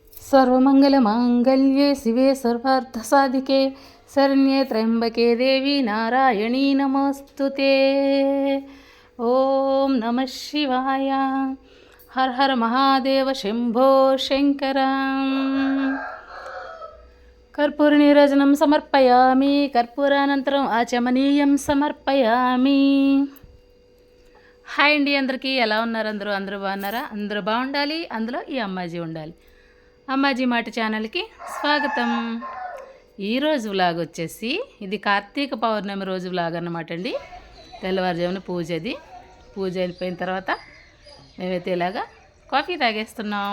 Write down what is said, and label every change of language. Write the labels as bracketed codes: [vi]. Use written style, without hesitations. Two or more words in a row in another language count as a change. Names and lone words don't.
[sa] सर्वमङ्गलमाङ्गल्ये शिवे सर्वार्थसाधिके शरण्ये त्र्यम्बके देवी नारायणी नमोऽस्तुते। ॐ नमः शिवाय। हर हर महादेव शंभो शंकर। कर्पूरनीराजनं समर्पयामि। कर्पूरानन्तरम् आचमनीयं समर्पयामि। [te] హాయ్ అండి, అందరికీ ఎలా ఉన్నారు? అందరూ బాగున్నారా? అందరూ బాగుండాలి, అందులో ఈ అమ్మాజీ ఉండాలి. అమ్మాజీ మాట ఛానల్కి స్వాగతం. ఈరోజు వ్లాగ్ వచ్చేసి ఇది కార్తీక పౌర్ణమి రోజు వ్లాగ్ అన్నమాట అండి. తెల్లవారుజామున పూజ అయిపోయిన తర్వాత మేమైతే ఇలాగా కాఫీ తాగేస్తున్నాం.